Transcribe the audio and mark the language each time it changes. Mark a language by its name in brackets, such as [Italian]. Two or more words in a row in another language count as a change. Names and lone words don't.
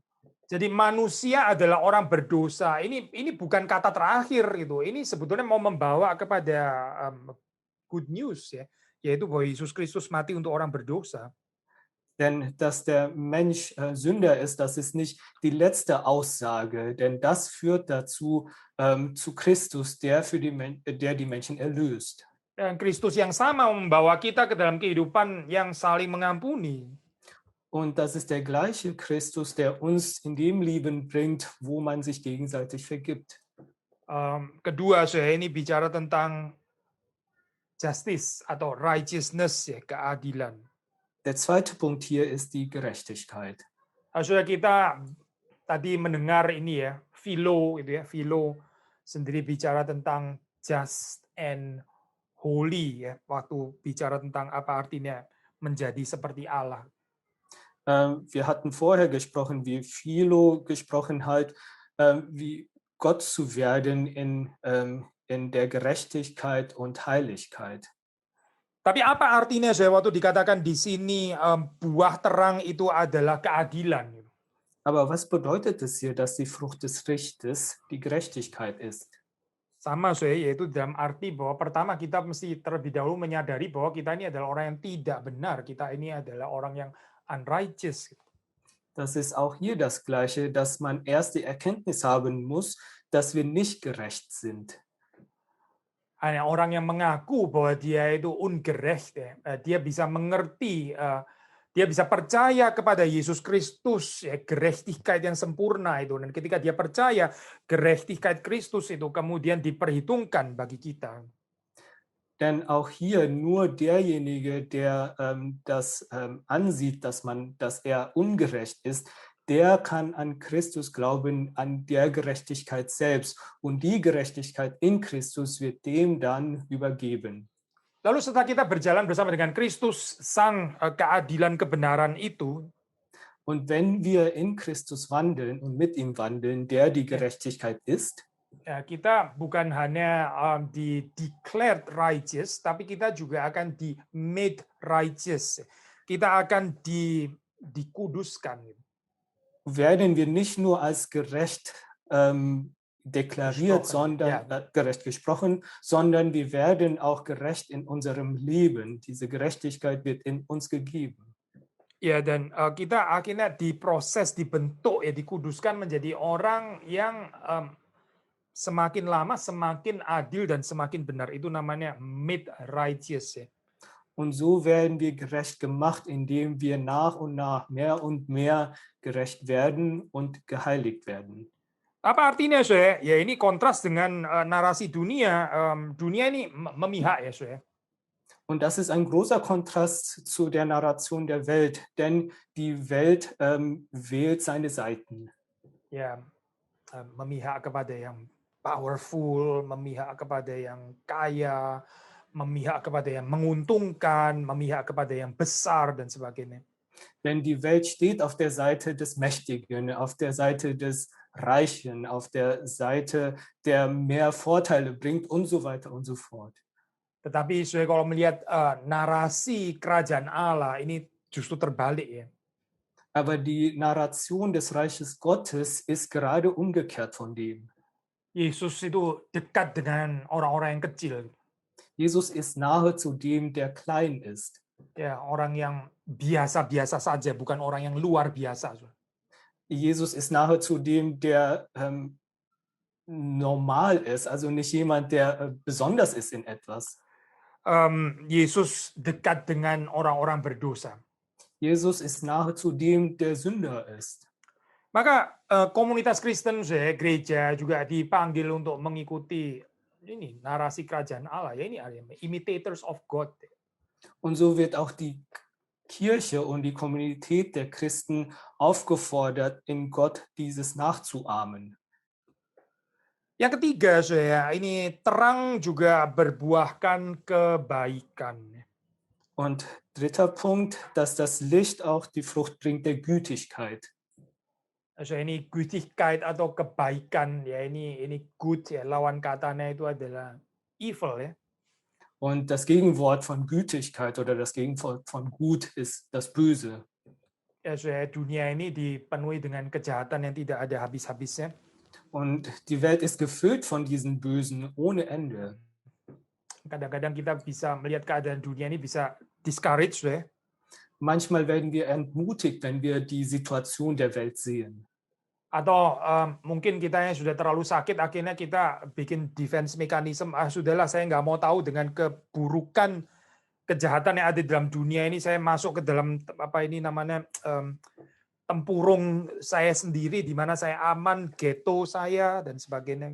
[Indonesian] Jadi manusia adalah orang berdosa. Ini bukan kata terakhir itu. Ini sebetulnya mau membawa kepada [English] good news [Indonesian] ya, yaitu bahwa Yesus Kristus mati untuk orang berdosa. [German] Denn dass der Mensch Sünder ist, das ist nicht die letzte Aussage, denn das führt dazu zu Christus, der die Menschen erlöst. [Indonesian] Dan Kristus yang sama membawa kita ke dalam kehidupan yang saling mengampuni. [German] Und das ist der gleiche Christus, der uns in dem Leben bringt, wo man sich gegenseitig vergibt. [Indonesian] Kedua, saya ini bicara tentang justice atau righteousness ya, keadilan. [German] Der zweite Punkt hier ist die Gerechtigkeit. [Indonesian] Saudara kita tadi mendengar ini ya, Philo itu ya, Philo sendiri bicara tentang [English] just and holy [Indonesian] ya, waktu bicara tentang apa artinya menjadi seperti Allah. [German] Wir hatten vorher gesprochen, wie Philo gesprochen hat, wie Gott zu werden in der Gerechtigkeit und Heiligkeit. [Indonesian] Tapi apa artinya saya waktu dikatakan di sini buah terang itu adalah keadilan? [German] Aber was bedeutet es hier, dass die Frucht des Lichtes die Gerechtigkeit ist? [Indonesian] Sama saya, yaitu dalam arti bahwa pertama kita mesti terlebih dahulu menyadari bahwa kita ini adalah orang yang tidak benar. Kita ini adalah orang yang unrighteous. [German] Das ist auch hier das Gleiche, dass man erst die Erkenntnis haben muss, dass wir nicht gerecht sind. [Indonesian] Hanya orang yang mengaku bahwa dia itu ungerecht, ya, dia bisa mengerti, dia bisa percaya kepada Yesus Kristus, ya, Gerechtigkeit yang sempurna itu. Dan ketika dia percaya Gerechtigkeit Kristus itu kemudian diperhitungkan bagi kita. [German] Denn auch hier nur derjenige, der das ansieht, dass er ungerecht ist, der kann an Christus glauben, an der Gerechtigkeit selbst. Und die Gerechtigkeit in Christus wird dem dann übergeben. [Indonesian] Lalu setelah kita berjalan bersama dengan Kristus, sang keadilan kebenaran itu, [German] und wenn wir in Christus wandeln und mit ihm wandeln, der die Gerechtigkeit ist, [Indonesian] ya, kita bukan hanya di [English] declared righteous, [Indonesian] tapi kita juga akan di [English] made righteous. [Indonesian] Kita akan dikuduskan. [German] Werden wir nicht nur als gerecht deklariert, gerecht gesprochen, sondern wir werden auch gerecht in unserem Leben. Diese Gerechtigkeit wird in uns gegeben. [Indonesian] Ya, dan kita akhirnya diproses, dibentuk, ya, dikuduskan menjadi orang yang semakin lama semakin adil dan semakin benar. Itu namanya [English] made righteous. [Indonesian] Ya. [German] Und so werden wir gerecht gemacht, indem wir nach und nach mehr und mehr gerecht werden und geheiligt werden. [Indonesian] Apa artinya, saya? Ya, ini kontras dengan narasi dunia. Dunia ini memihak, ya, saya. [German] Und das ist ein großer Kontrast zu der Narration der Welt, denn die Welt wählt seine Seiten. [Indonesian] Ya, memihak kepada yang powerful, memihak kepada yang kaya, memihak kepada yang menguntungkan, memihak kepada yang besar dan sebagainya. [German] Denn die Welt steht auf der Seite des Mächtigen, auf der Seite des Reichen, auf der Seite, der mehr Vorteile bringt und so weiter und so fort. [Indonesian] Tetapi saya kalau melihat narasi kerajaan Allah ini justru terbalik, ya. [German] Aber die Narration des Reiches Gottes ist gerade umgekehrt von dem. [Indonesian] Yesus itu dekat dengan orang-orang yang kecil. [German] Jesus ist nahe zu dem, der klein ist. [Indonesian] Ya, orang yang biasa-biasa saja, bukan orang yang luar biasa. [German] Jesus ist nahe zu dem, der normal ist, also nicht jemand, der besonders ist in etwas. [Indonesian] Yesus dekat dengan orang-orang berdosa. [German] Jesus ist nahe zu dem, der Sünder ist. [Indonesian] Maka komunitas Kristen, gereja juga dipanggil untuk mengikuti ini narasi kerajaan Allah. Ya, ini [English] imitators of God. [German] Und so wird auch die Kirche und die Kommunität der Christen aufgefordert, in Gott dieses nachzuahmen. [Indonesian] Yang ketiga, ini terang juga berbuahkan kebaikan. [German] Und dritter Punkt, dass das Licht auch die Frucht bringt der Gütigkeit. [Indonesian] So ini Gütigkeit atau kebaikan ya, ini good ya, lawan katanya itu adalah evil ya. [German] Und das Gegenwort von Gütigkeit oder das Gegenwort von Gut ist das Böse. [Indonesian] Ya, so ya, dunia ini dipenuhi dengan kejahatan yang tidak ada habis-habisnya. [German] Und die Welt ist gefüllt von diesen Bösen ohne Ende. [Indonesian] Kadang-kadang kita bisa melihat keadaan dunia ini bisa discouraged ya. [German] Manchmal werden wir entmutigt, wenn wir die Situation der Welt sehen. [Indonesian] Atau mungkin kita yang sudah terlalu sakit, akhirnya kita bikin [English] defense mechanism, [Indonesian] sudahlah saya nggak mau tahu dengan keburukan, kejahatan yang ada di dalam dunia ini, saya masuk ke dalam apa ini namanya tempurung saya sendiri, di mana saya aman, ghetto saya dan sebagainya.